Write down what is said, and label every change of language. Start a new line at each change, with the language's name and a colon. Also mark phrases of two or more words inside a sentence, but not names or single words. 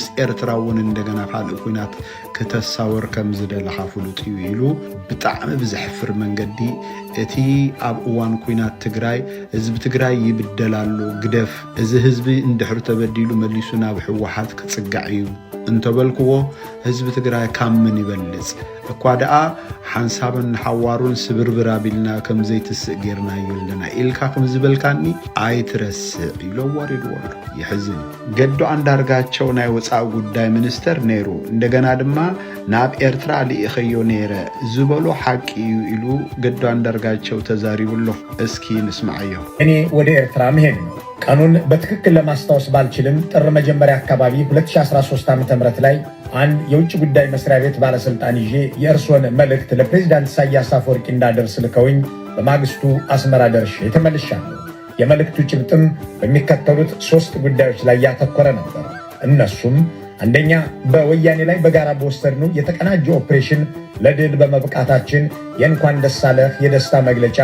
Tigrinya: ኤርትራ ውን እንደገና ካልእ ኩናት ከተሳወር ከም ዝደለኻ ፍሉጥ እዩ ኢሉ ብጣዕሚ ብዝሕፍር መንገዲ እቲ ኣብ እዋን ኩናት ትግራይ ህዝብ ትግራይ ይብደላሉ ግደፍ እዚ ህዝቢ እንድሕር ተበዲሉ መሊሱ ናብ ሕወሓት ክጽጋዕ እዩ እንተበልክዎ ህዝብ ትግራይ ካብ ምን ይበልጽ እኳ ደኣ ሓንሳብን ሓዋሩን ስብርብር አቢልና ከም ዘይትስእ ጌርና ይለና ኢልካ ከም ዝበልካኒ ኣይትረስዕ ኢሎ ወሪድዎ ይሕዝን ገዱ አንዳርጋቸው ናይ ወፃኢ ጉዳይ ሚኒስተር ነይሩ እንደገና ድማ ናብ ኤርትራ ሊኢኸዮ ነይረ ዝበሎ ሓቂ እዩ ኢሉ ገዱ አንዳርጋቸው ተዛሪቡሎ እስኪ ንስማዓዮ
Amharic: እኔ ወደ ኤርትራ መሄድ ነው ቀኑን በትክክል ለማስታወስ ባልችልም ጥር መጀመሪያ አካባቢ 2013 ዓ.ም ላይ አንድ የውጭ ጉዳይ መስሪያ ቤት ባለስልጣን ይዤ የእርሶን መልእክት ለፕሬዝዳንት ኢሳያስ አፈወርቂ እንዳደርስ ልከውኝ በማግስቱ አስመራ ደርሼ ተመልሻለሁ። የመልእክቱ ጭብጥም በሚከተሉት 3 ጉዳዮች ላይ ያተኮረ ነበር። እነሱም አንደኛ በወያኔ ላይ በጋራ በወሰድነው የተቀናጀ ኦፕሬሽን ለድል በመብቃታችን የእንኳን ደስ አለህ የደስታ መግለጫ